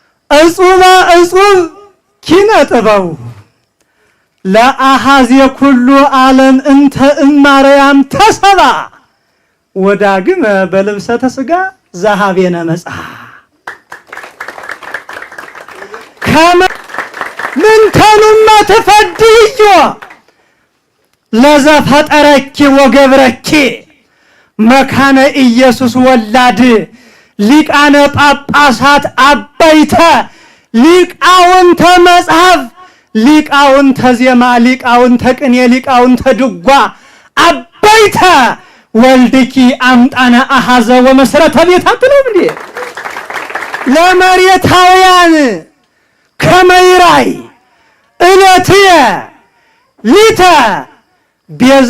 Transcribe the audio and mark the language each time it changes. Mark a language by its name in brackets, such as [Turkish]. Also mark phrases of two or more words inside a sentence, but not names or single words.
[Geez] እጹበ እጹብ ኪነ ጥበቡ ለአሃዝ የኩሉ ዓለም እንተ እማርያም ተሰባ ወዳግመ በልብሰተ ሥጋ ዘኀቤነ መጽአ ምንተኑመ ትፈድዮ ለዘፈጠረኪ ወገብረኪ መካነ ኢየሱስ ወላድ ሊቃነ ጳጳሳት አበይተ ሊቃውንተ መጽሐፍ ሊቃውንተ ዜማ ሊቃውንተ ቅኔ ሊቃውንተ ድጓ አበይተ ወልድኪ አምጣነ አሐዘ ወመሰረተ ቤት [Amharic] አትሉም እንዴ? [Geez] ለመሬታውያን ከመይራይ እለትየ ሊተ ቤዛ